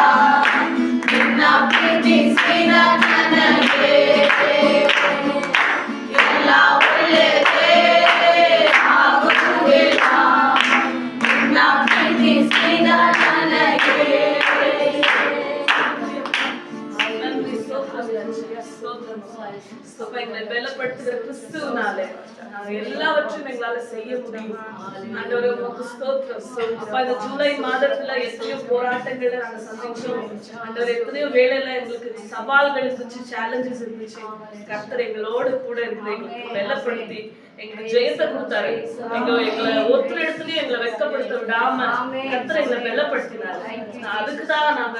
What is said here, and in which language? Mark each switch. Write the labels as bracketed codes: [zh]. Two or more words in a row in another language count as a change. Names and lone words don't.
[kn] ನಿನ್ನ ಪ್ರೀತಿ ಸದಾ ನನಗೆ. ಎಲ್ಲ ಒಳ್ಳೆದೇ ಆಗುವ ದೇವಾ. ನಿನ್ನ ಪ್ರೀತಿ ಸದಾ ನನಗೆ. [ta] நன்றி ஸ்தோத்திர ராஜா ஸ்தோத்திரம் அப்பா எங்களை பலப்படுத்துகிற கிறிஸ்துவினாலே எல்லாவற்றையும் எங்களால செய்ய முடியும் ஆண்டவரே உமக்கு ஸ்தோத்திரம் அப்பா இந்த ஜூலை மாதத்துல எத்தனையோ போராட்டங்களை நாங்க சந்திச்சோம் ஆண்டவரே எத்தனையோ வேலையில எங்களுக்கு சவால்கள் இருந்துச்சு சேலஞ்சஸ் இருந்துச்சு கர்த்தர் எங்களோடு கூட இருந்து எங்களுக்கு பலப்படுத்தி எங்களுக்கு ஜெயத்தை கொடுத்தாரு எங்களை ஒருத்தர் இடத்துலயும் எங்களை வெட்கப்படுத்த விடாம கர்த்தர் எங்களை பலப்படுத்தினாரு அதுக்குதான் நாங்க